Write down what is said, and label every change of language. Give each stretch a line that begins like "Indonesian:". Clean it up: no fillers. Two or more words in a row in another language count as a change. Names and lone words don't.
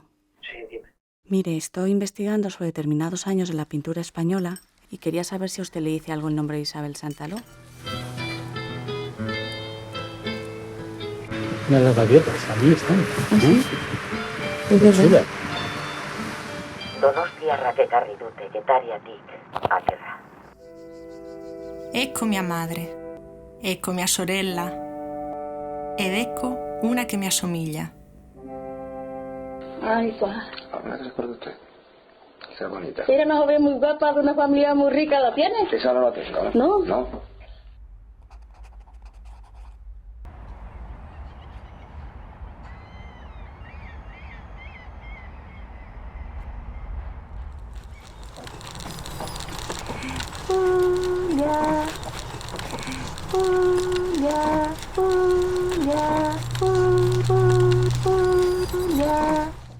Spanish: Sí, dime. Mire, estoy investigando sobre determinados años de la pintura española y quería saber si a usted le dice algo el nombre de Isabel Santaló. Mira las gaviotas, ahí están. ¿Ah, sí? Qué chula.
Basque: Donostiarrak dute getariatik atera.
Italian: Ecco mia madre, ecco mia sorella ed ecco una che mi assomiglia.
Spanish: Ay, pues. ¿Alguna que recuerde usted? Sea bonita. Era una joven muy guapa de una familia muy rica, ¿la tiene? Esa no la tengo, ¿no? No. No. Julia, Julia, Julia, Julia.